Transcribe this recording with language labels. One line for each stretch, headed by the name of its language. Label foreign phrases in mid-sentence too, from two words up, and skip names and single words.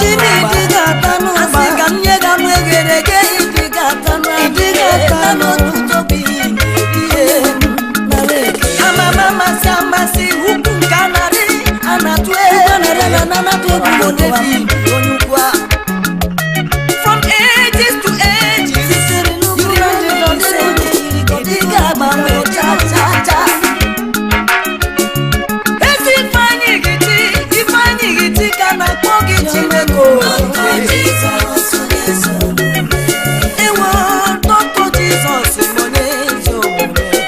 Igbo: Ji m dị ga-ata n'ụgba. Asị ka m nye gị anụ eghere eghe, ị dị ga-ata n'ụgba. Ị dị ga-ata n'ụgba. N'otu tobi ị na-eri ihe. Nara ekele. Amama amasị amasị, ukwu nke anarị, anatụ egwu. Ukwu anarị, anatụ egwu. Onye David, onye ukwu a.
English: From ages to ages, you remain the same.
Igbo: Ị dịghị agbanwe, cha, cha, cha. Ezi Ifeanyị Giti, Ifeanyị Giti ka na-akpọ gị Chineke o. Ewo, Dr. Jesus, onye ezi omume.